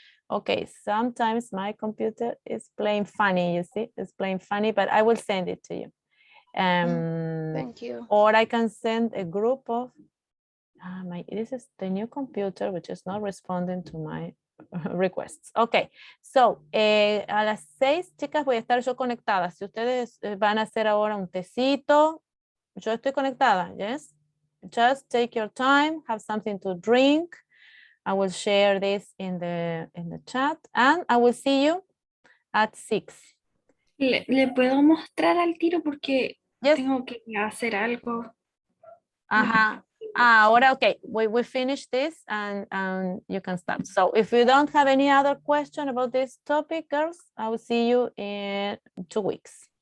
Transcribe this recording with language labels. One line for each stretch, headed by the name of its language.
English: Okay, sometimes my computer is playing funny, you see, it's playing funny, but I will send it to you. Thank you. Or I can send a group of, this is the new computer, which is not responding to my requests.
Spanish: Okay, so a las 6, chicas, voy a estar yo conectada. Si ustedes van a hacer ahora un tecito, yo estoy conectada, yes?
English: Just take your time, have something to drink. I will share this in the chat and I will see you at 6.
Spanish: Le puedo mostrar al tiro porque
English: Yes.
Spanish: tengo que hacer algo.
English: Ahora, okay, we finish this and you can start. So if you don't have any other question about this topic, girls, I will see you in 2 weeks.